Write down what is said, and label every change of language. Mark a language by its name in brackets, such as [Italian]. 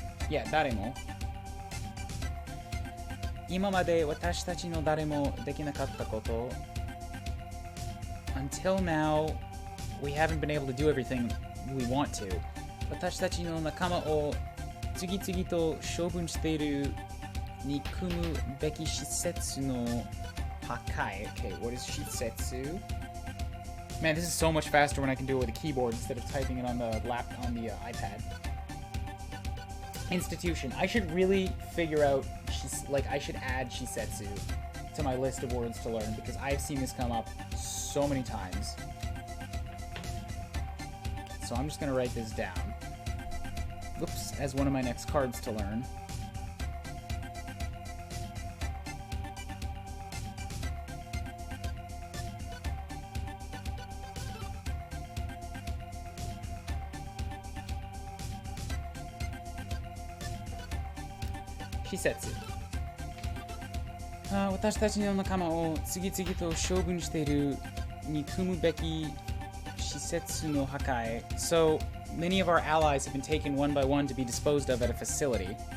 [English] Yeah, [Japanese] 誰も 今まで私たちの誰もできなかったこと [English] Until now, we haven't been able to do everything we want to. [Japanese] 私たちの仲間を次々と処分している憎むべき施設の破壊 [English] Okay, what is [Japanese] 施設? [English] Man, this is so much faster when I can do it with a keyboard instead of typing it on the iPad. Institution. I should really figure out, I should add Shisetsu to my list of words to learn because I've seen this come up so many times. So I'm just going to write this down. Oops, as one of my next cards to learn. [Japanese] 施設。私たちの仲間を次々と処分している憎むべき施設の破壊。 [English] So, many of our allies have been taken one by one to be disposed of at a facility.